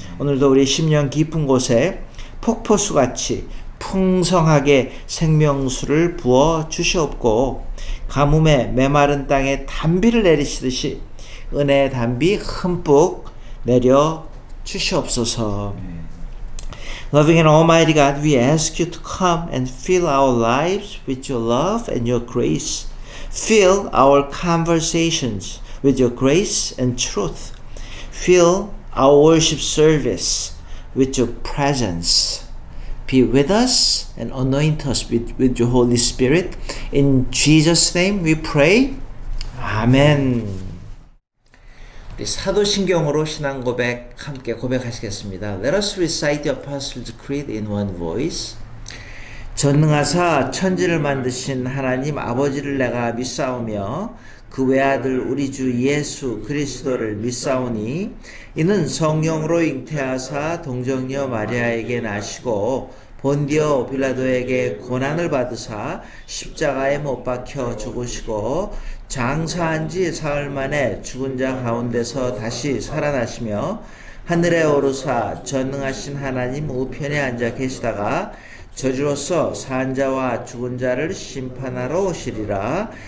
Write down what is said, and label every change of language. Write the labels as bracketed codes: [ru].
[ko] 오늘도 우리 심령 깊은 곳에 폭포수같이 풍성하게 생명수를 부어 주시옵고 가뭄에 메마른 땅에 단비를 내리시듯이 은혜의 단비 흠뻑 내려 주시옵소서. [en] Loving and Almighty God, we ask you to come and fill our lives with your love and your grace. Fill our conversations with your grace and truth. Fill our worship service with your presence. Be with us and anoint us with your Holy Spirit. In Jesus' name we pray. 아멘. [ko] 우리 사도신경으로 신앙 고백 함께 고백하시겠습니다. [en] Let us recite the Apostles' Creed in one voice. [ko] 전능하사 천지를 만드신 하나님 아버지를 내가 믿사오며 그 외아들 우리 주 예수 그리스도를 믿사오니 이는 성령으로 잉태하사 동정녀 마리아에게 나시고 본디오 빌라도에게 고난을 받으사 십자가에 못 박혀 죽으시고 장사한 지 사흘 만에 죽은 자 가운데서 다시 살아나시며 하늘에 오르사 전능하신 하나님 우편에 앉아 계시다가 저주로서 산 자와 죽은 자를 심판하러 오시리라.